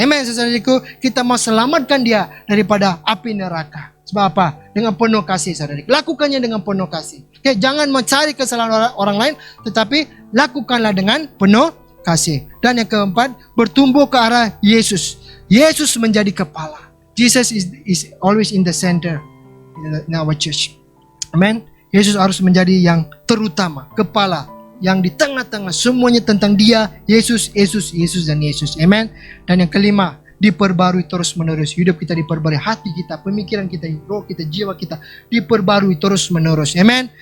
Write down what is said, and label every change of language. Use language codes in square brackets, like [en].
[id] Amen, saudariku. Kita mau selamatkan dia daripada api neraka. Sebab apa? Dengan penuh kasih, saudariku. Lakukannya dengan penuh kasih. Oke, jangan mencari kesalahan orang lain, tetapi lakukanlah dengan penuh kasih. Dan yang keempat, bertumbuh ke arah Yesus. Yesus menjadi kepala. [en] Jesus is always in the center in our church. [id] Amen. Yesus harus menjadi yang terutama, kepala, yang di tengah-tengah, semuanya tentang dia, Yesus, dan Yesus. Amen. Dan yang kelima, diperbarui terus menerus. Hidup kita diperbarui, hati kita, pemikiran kita, roh kita, jiwa kita diperbarui terus menerus. Amen.